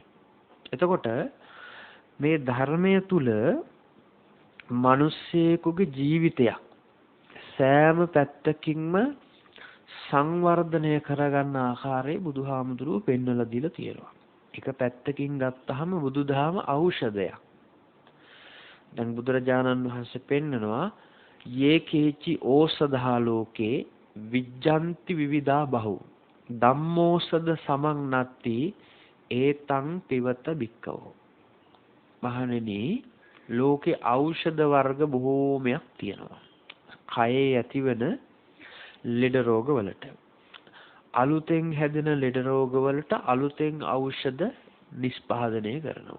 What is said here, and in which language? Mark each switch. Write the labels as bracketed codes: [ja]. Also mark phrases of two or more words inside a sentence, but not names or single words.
[si] එතකොට මේ ධර්මය තුල මිනිස්සෙකුගේ ජීවිතයක් සෑම පැත්තකින්ම සංවර්ධනය කරගන්න ආකාරය බුදුහාමුදුරුවෝ පෙන්වලා දීලා තියෙනවා. එක පැත්තකින් ගත්තාම බුදුදහම ඖෂධයක්. දැන් බුදුරජාණන් වහන්සේ පෙන්නනවා [pi] යේ කේචි ඕසදා ලෝකේ විජ්ජන්ති විවිධා බහු ධම්මෝසද සමං නත්ති ඒතං පිවත බික්කවෝ. [si] මහණෙනි, ලෝකේ ඖෂධ වර්ග බොහෝමයක් තියෙනවා. කයේ ඇතිවන ලෙඩ රෝග වලට, අලුතෙන් හැදෙන ලෙඩ රෝග වලට අලුතෙන් ඖෂධ නිෂ්පාදනය කරනවා.